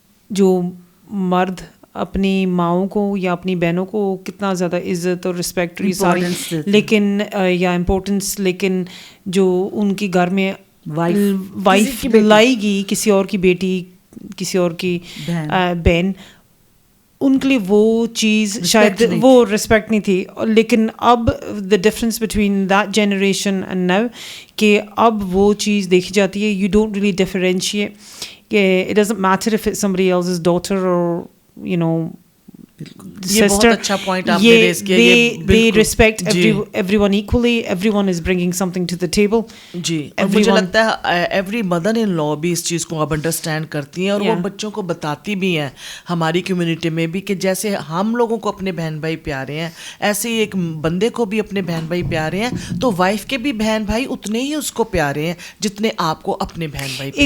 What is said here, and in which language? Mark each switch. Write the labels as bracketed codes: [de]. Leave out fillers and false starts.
[ur] جو مرد اپنی ماؤں کو یا اپنی بہنوں کو کتنا زیادہ عزت اور رسپیکٹ لیکن یا امپورٹنس, لیکن جو ان کی گھر میں وائف لائی گی, کسی اور کی بیٹی, کسی اور کی بہن, ان کے لیے وہ چیز شاید وہ رسپیکٹ نہیں تھی. لیکن اب [en] the difference between that generation and now [ur] کہ اب وہ چیز دیکھی جاتی ہے. [en] You don't really differentiate کہ it doesn't matter if it's somebody else's daughter or you know sister. [ur] اچھا پوائنٹ آپ نے ریز کیا, [en] they respect everyone equally, everyone is bringing something to the table. [ur] جی, اور مجھے لگتا ہے [en] every mother in law [ur] بھی اس چیز کو اب انڈرسٹینڈ کرتی ہیں, اور وہ بچوں کو بتاتی بھی ہیں ہماری کمیونٹی میں بھی کہ جیسے ہم لوگوں کو اپنے بہن بھائی پیارے ہیں, ایسے ہی ایک بندے کو بھی اپنے بہن بھائی پیارے ہیں, تو وائف کے بھی بہن بھائی اتنے ہی اس کو پیارے ہیں جتنے آپ کو اپنے بہن بھائی پیارے ہیں.